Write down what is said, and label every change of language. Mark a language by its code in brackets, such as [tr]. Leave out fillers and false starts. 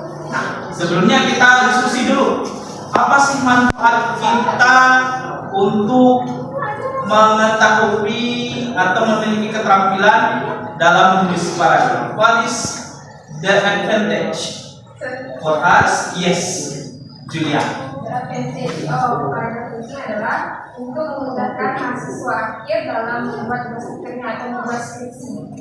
[id] Nah, sebelumnya kita diskusi dulu. Apa sih manfaat kita untuk mengetahui atau memiliki keterampilan dalam menulis paragraf? [en] What is the advantage for us? Yes, Julia. The advantage of paragraph [id] ini adalah untuk memudahkan mahasiswa akhir dalam membuat tugas akhirnya atau membuat skripsi.